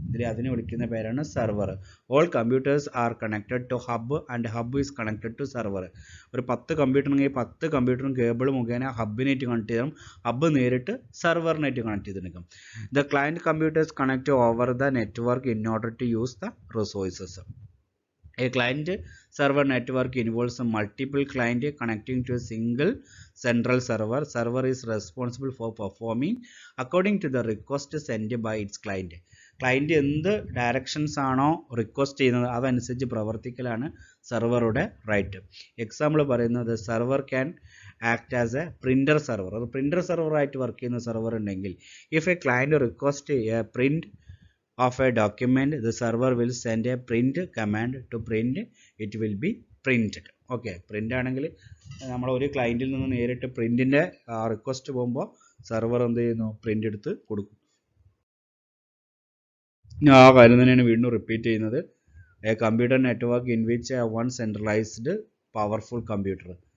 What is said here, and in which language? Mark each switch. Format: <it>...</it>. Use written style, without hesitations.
<ml>അതിനെ വിളിക്കുന്ന പേരാണ് server.</ml> <en>All computers are connected to hub and hub is connected to server.</en> <ml>ഒരു 10 computer ഉണ്ടെങ്കിൽ 10 കമ്പ്യൂട്ടറും കേബിൾ മുഖേന ഹബിനായിട്ട് കണക്ട് ചെയ്യണം. ഹബ് നേരിട്ട് സെർവറിനായിട്ട് കണക്ട് ചെയ്തിരിക്കും.</ml> <en>The client computers connect over the network in order to use the resources. A client server network involves a multiple client connecting to a single central server. Server is responsible for performing according to the request sent by its client.</en> <ml>Client എന്ത് directions ആണോ request ചെയ്യുന്നത് അതനുസരിച്ച് പ്രവർത്തിക്കലാണ് സെർവറുടെ right.</ml> <en>Example പറയുന്നത്, server can act as a printer server.</en> <ml>അത് printer സെർവറായിട്ട് work ചെയ്യുന്ന server ഉണ്ടെങ്കിൽ</ml> <en>If a client request a print of a document, the server will send a print command to print, it will be printed.</en> <ml>Okay, print ആണെങ്കിൽ നമ്മൾ ഒരു ക്ലയൻറ്റിൽ നിന്ന് നേരിട്ട് പ്രിൻറ്റിൻ്റെ request പോകുമ്പോൾ server എന്ത് ചെയ്യുന്നു, പ്രിൻ്റ് എടുത്ത് കൊടുക്കും. ആ കാര്യം തന്നെയാണ് വീണ്ടും റിപ്പീറ്റ് ചെയ്യുന്നത്.</ml> <en>A computer network in which one centralised powerful computer.</en>